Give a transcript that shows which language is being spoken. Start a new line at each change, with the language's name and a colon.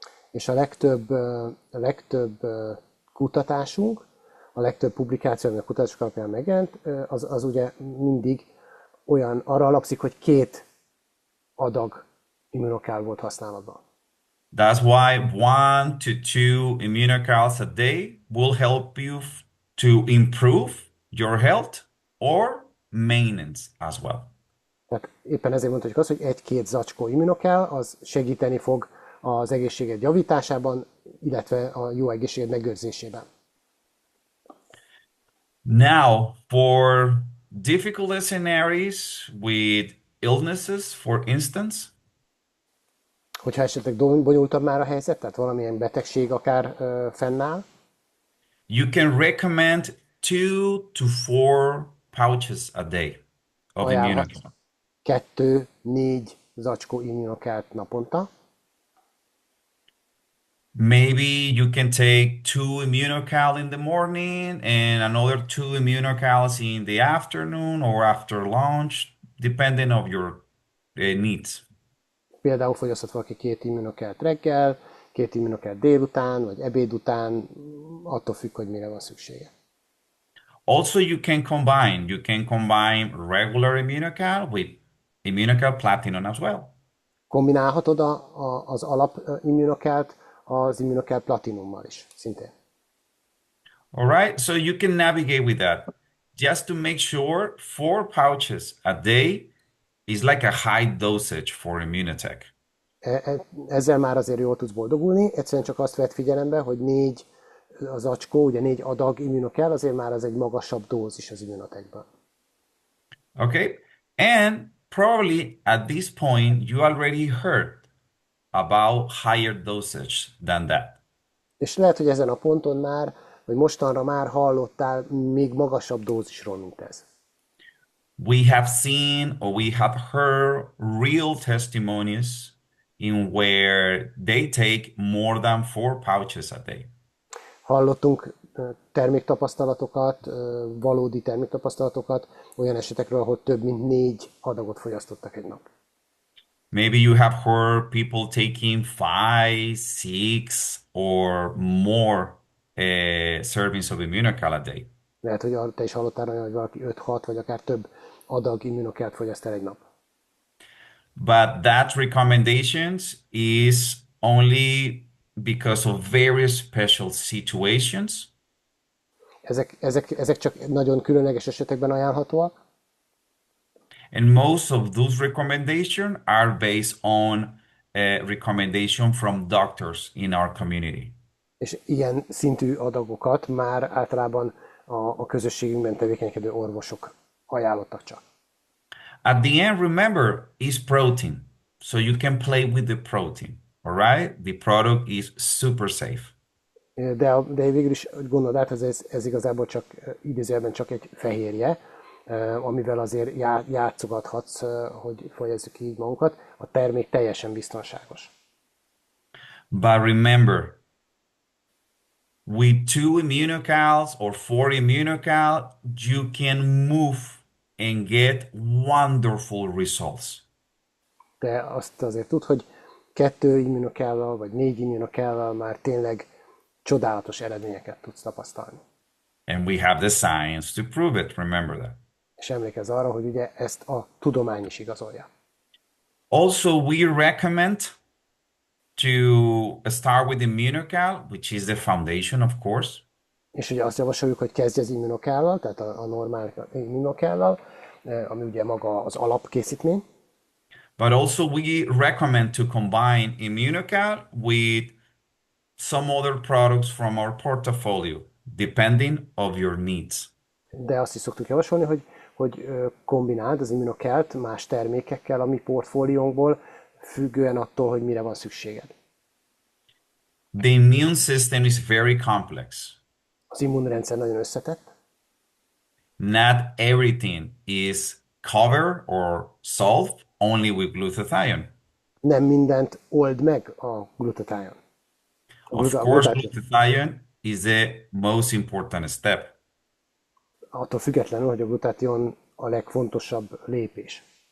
Hungarian: És a legtöbb kutatásunk, a legtöbb publikáció, ami a kutatások alapján megjelent, az ugye mindig arra alapszik, hogy 2 adag immunokál volt használatban.
English: That's why 1 to 2 immunocals a day will help you to improve your health or maintenance as well.
Hungarian: Tehát éppen ezért mondhatjuk azt, hogy 1-2 zacskó immunokál, az segíteni fog az egészséged javításában, illetve a jó egészséged megőrzésében.
English: Now, for difficult scenarios with illnesses, for instance,
Hungarian: Hogyha esetleg bonyolultabb már a helyzet, tehát valamilyen betegség akár fennáll,
English: you can recommend 2 to 4 pouches a day of
Hungarian: ajánlhat
English: Immunocal.
Hungarian: 2-4 zacskó immunokált naponta.
English: Maybe you can take 2 Immunocal in the morning and another 2 Immunocals in the afternoon or after lunch, depending on your needs.
Hungarian: Például fogyaszthat valaki 2 immunokelt reggel, 2 immunokelt délután, vagy ebéd után, attól függ, hogy mire van szüksége.
English: Also, you can combine regular Immunocal with Immunocal Platinum as well.
Hungarian: Kombinálhatod az alap immunokelt az immunokelt platinummal is, szintén.
English: All right, so you can navigate with that. Just to make sure 4 pouches a day is like a high dosage for Immunotech.
Hungarian: Ezzel már azért jól tudsz boldogulni, egyszerűen csak azt vett figyelembe, hogy 4 az zacskó, ugye 4 adag immunokel, azért már az egy magasabb dózis az immunotekben.
English: Okay, and probably at this point you already heard about higher dosage than that.
Hungarian: És lehet, hogy ezen a ponton már, vagy mostanra már hallottál még magasabb dózisról, mint ez.
English: We have seen or we have heard real testimonies in where they take more than 4 pouches a day.
Hungarian: Hallottunk terméktapasztalatokat, valódi terméktapasztalatokat olyan esetekről, ahol több mint 4 adagot fogyasztottak egy nap.
English: Maybe you have heard people taking 5, 6, or more servings of Immunocal a day.
Hungarian: Lehet, hogy te is hallottál olyan, hogy valaki 5-6 vagy akár több adag immunokelt fogyaszt el egy nap.
English: But that recommendations is only because of very special situations.
Hungarian: Ezek csak nagyon különleges esetekben ajánlhatóak,
English: And most of those recommendations are based on a recommendation from doctors in our community.
Hungarian: és ilyen szintű adagokat már általában a közösségünkben tevékenykedő orvosok ajánlottak csak.
English: At the end, remember, it's protein. So you can play with the protein. All right? The product is super safe.
Hungarian: De végül is gondolod át, ez igazából csak idézőjelben csak egy fehérje, amivel azért játszogathatsz, hogy fejezzük így magunkat. A termék teljesen biztonságos.
English: But remember, with 2 immunocals or 4 immunocal, you can move and get wonderful results.
Hungarian: De azt azért tud, hogy 2 immunocell-val vagy 4 immunocell-val már tényleg csodálatos eredményeket tudsz tapasztalni.
English: And we have the science to prove it. Remember that.
Hungarian: És emlékezz arra, hogy ugye ezt a tudomány is igazolja.
English: Also, we recommend to start with immunocal, which is the foundation, of course.
Hungarian: És ugye azt javasoljuk, hogy kezdj az immunocell-val, tehát a normál immunocell-val, ami ugye maga az alapkészítmény.
English: But also, we recommend to combine immunocal with some other products from our portfolio, depending of your needs.
Hungarian: De azt is szoktuk javasolni, hogy kombináld az immunocell-t más termékekkel a mi portfóliónkból, függően attól, hogy mire van szükséged.
English: The immune system is very complex.
Hungarian: Az immunrendszer nagyon összetett,
English: Not everything is covered or solved only with glutathione.
Hungarian: nem mindent old meg a glutathione.
English: Of course, glutathione is the most important step.
Hungarian: Attól függetlenül, hogy a glutathion a legfontosabb lépés.